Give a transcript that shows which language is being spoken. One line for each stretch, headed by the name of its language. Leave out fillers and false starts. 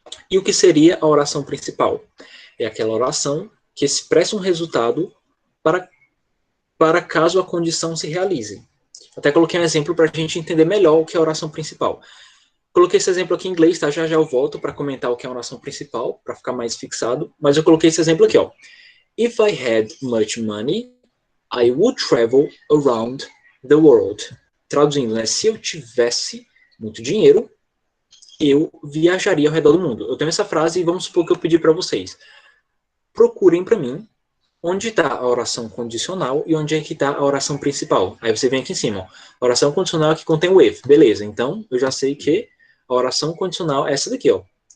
Portuguese: E o que seria a oração principal? É aquela oração que expressa um resultado para caso a condição se realize. Até coloquei um exemplo para a gente entender melhor o que é a oração principal. Coloquei esse exemplo aqui em inglês, tá? Já eu volto para comentar o que é a oração principal, para ficar mais fixado. Mas eu coloquei esse exemplo aqui, ó.
English: If I had much money, I would travel around the world.
Portuguese: Traduzindo, né? Se eu tivesse muito dinheiro, eu viajaria ao redor do mundo. Eu tenho essa frase e vamos supor que eu pedi para vocês. Procurem para mim onde está a oração condicional e onde é que está a oração principal. Aí você vem aqui em cima. Ó. A oração condicional é que contém o if. Beleza, então eu já sei que a oração condicional é essa daqui. Ó.